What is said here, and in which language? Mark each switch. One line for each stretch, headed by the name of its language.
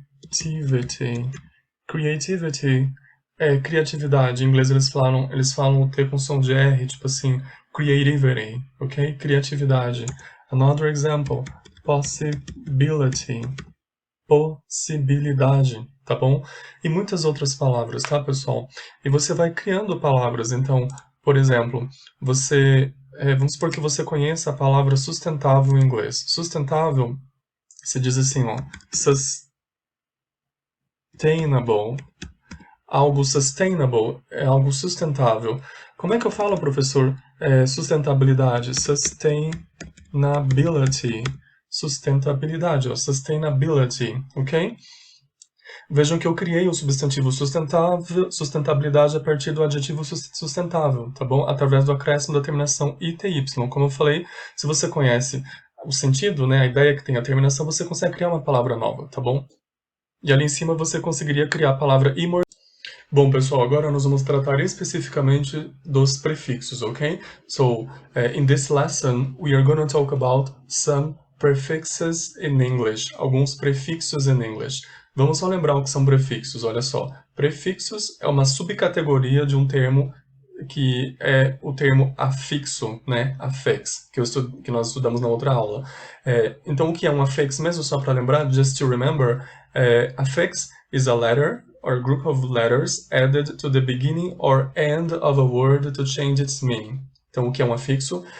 Portuguese: Creativity. Creativity é criatividade. Em inglês eles falam T com som de R, tipo assim, creativity, ok? Criatividade.
English: Another example, possibility.
Portuguese: Possibilidade, tá bom? E muitas outras palavras, tá, pessoal? E você vai criando palavras. Então, por exemplo, vamos supor que você conheça a palavra sustentável em inglês. Sustentável, se diz assim, ó, sustainable. Algo sustainable é algo sustentável. Como é que eu falo, professor, sustentabilidade? Sustainability. Sustentabilidade, ó, sustainability, ok? Vejam que eu criei o substantivo sustentabilidade a partir do adjetivo sustentável, tá bom? Através do acréscimo da terminação ITY. Como eu falei, se você conhece o sentido, né, a ideia que tem a terminação, você consegue criar uma palavra nova, tá bom? E ali em cima você conseguiria criar a palavra imortal. Bom, pessoal, agora nós vamos tratar especificamente dos prefixos, ok?
English: So, in this lesson, we are going to talk about some prefixes in English,
Portuguese: alguns prefixos em English. Vamos só lembrar o que são prefixos, olha só. Prefixos é uma subcategoria de um termo que é o termo afixo, né? Affix, que nós estudamos na outra aula. Então, o que é um affix, mesmo só para lembrar,
English: just to remember, affix is a letter or group of letters added to the beginning or end of a word to change its meaning.
Portuguese: Então, o que é um afixo?